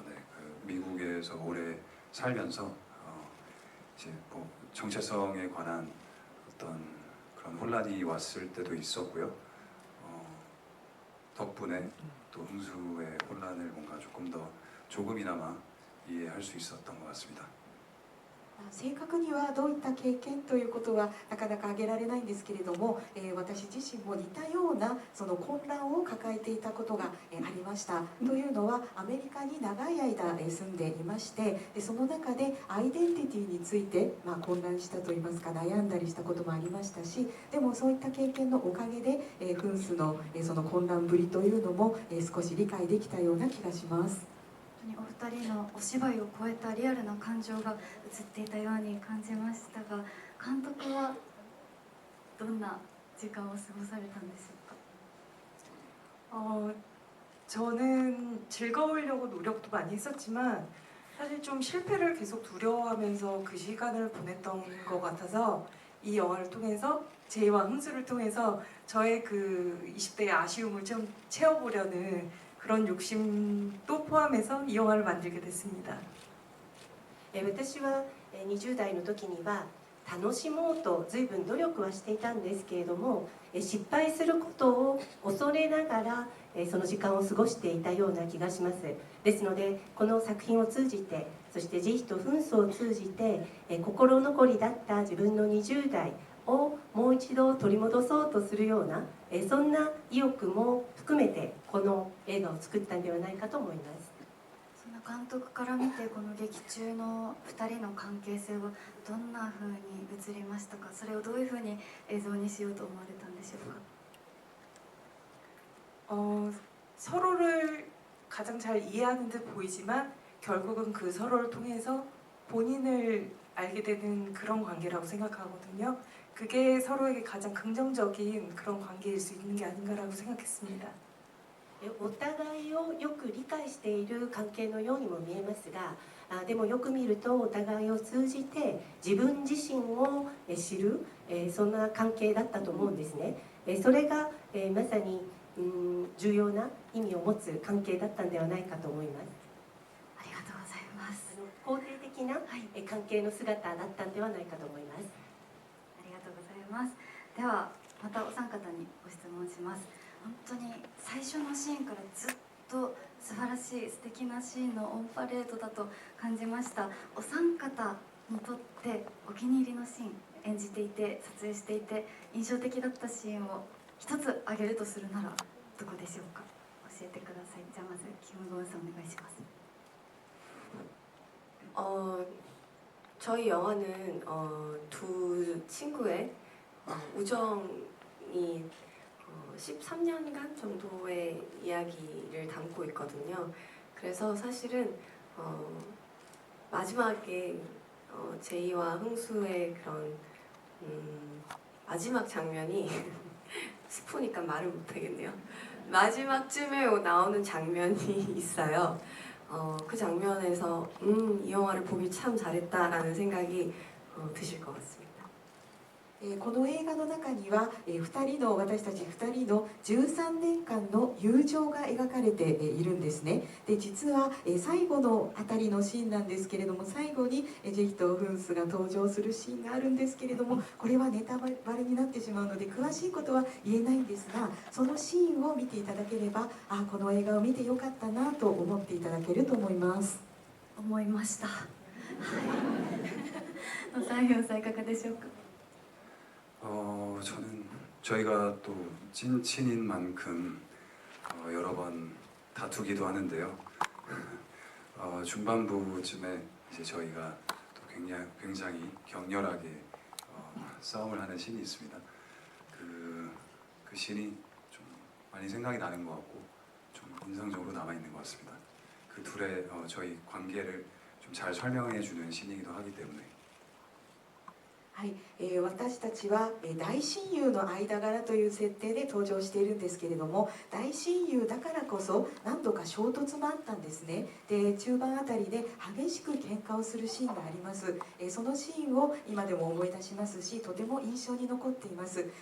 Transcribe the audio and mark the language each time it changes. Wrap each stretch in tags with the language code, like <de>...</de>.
<ko>네, 그 미국에서 오래 살면서 이제 뭐 정체성에 관한 어떤 그런 혼란이 왔을 때도 있었고요. 덕분에 또 흥수의 혼란을 뭔가 조금 더 조금이나마 이해할 수 있었던 것 같습니다.</ko> <ja>正確にはどういった経験ということはなかなか挙げられないんですけれども、私自身も似たようなその混乱を抱えていたことがありました。というのはアメリカに長い間住んでいまして、その中でアイデンティティについて混乱したといいますか悩んだりしたこともありましたし、でもそういった経験のおかげでフンスのその混乱ぶりというのも少し理解できたような気がします。本当にお二人のお芝居を超えたリアルな感情が映っていたように感じましたが、監督はどんな時間を過ごされたんでしょうか。</ja> <ko>저는 즐거우려고 노력도 많이 했었지만 사실 좀 실패를 계속 두려워하면서 그 시간을 보냈던 것 같아서 이 영화를 통해서 제이와 흥수를 통해서 저의 그 20대의 아쉬움을 좀 채워보려는 그런 욕심도 포함해서 이 영화를 만들게 됐습니다.</ko> <ja>私は20代の時には楽しもうと随分努力はしていたんですけれども、失敗することを恐れながらその時間を過ごしていたような気がします。ですのでこの作品を通じて、そして慈悲と紛争を通じて心残りだった自分の20代をもう一度取り戻そうとするようなそんな意欲も含めてこの映画を作ったんではないかと思います。そんな監督から見てこの劇中の2人の関係性はどんな風に映りましたか。それをどういう風に映像にしようと思われたんでしょうか。</ja> <ko>서로를 가장 잘 이해하는 듯 보이지만 결국은 그 서로를 통해서 본인을 알게 되는 그런 관계라고 생각하거든요. 그게 서로에게 가장 긍정적인 그런 관계일 수 있는 게 아닌가라고 생각했습니다.</ko> <ja>お互いをよく理解している関係のようにも見えますが、でもよく見るとお互いを通じて自分自身を知るそんな関係だったと思うんですね。それがまさに重要な意味を持つ関係だったんではないかと思います。ありがとうございます。肯定的な関係の姿だったんではないかと思います。ありがとうございます。ではまたお三方にご質問します。本当に最初のシーンからずっと素晴らしい素敵なシーンのオンパレードだと感じました。お三方にとってお気に入りのシーン、演じていて撮影していて印象的だったシーンを一つ挙げるとするならどこでしょうか。教えてください。じゃあまずキムゴンさんお願いします。</ja> <ko>저희 영화는 두 친구의 우정이 13년간 정도의 이야기를 담고 있거든요. 그래서 사실은 마지막에 제이와 흥수의 그런 마지막 장면이 스포니까 말을 못하겠네요. 마지막쯤에 나오는 장면이 있어요. 그 장면에서 이 영화를 보길 참 잘했다라는 생각이 드실 것 같습니다.</ko> <ja>この映画の中には私たち2人の13年間の友情が描かれているんですね。で実は最後のあたりのシーンなんですけれども、最後にジェヒとフンスが登場するシーンがあるんですけれども、これはネタバレになってしまうので詳しいことは言えないんですが、そのシーンを見ていただければこの映画を見てよかったなと思っていただけると思います。思いました。はい。西郷さんいかがでしょうか。</ja> <ko>저는 저희가 또 찐친인 만큼 여러 번 다투기도 하는데요. 중반부쯤에 이제 저희가 또 굉장히 격렬하게 싸움을 하는 씬이 있습니다. 그 씬이 좀 많이 생각이 나는 것 같고 좀 인상적으로 남아 있는 것 같습니다. 그 둘의 저희 관계를 좀 잘 설명해 주는 씬이기도 하기 때문에.</ko> <ja>はい、私たちは大親友の間柄という設定で登場しているんですけれども、大親友だからこそ何度か衝突もあったんですね。で中盤あたりで激しく喧嘩をするシーンがあります。そのシーンを今でも思い出しますし、とても印象に残っています。</ja>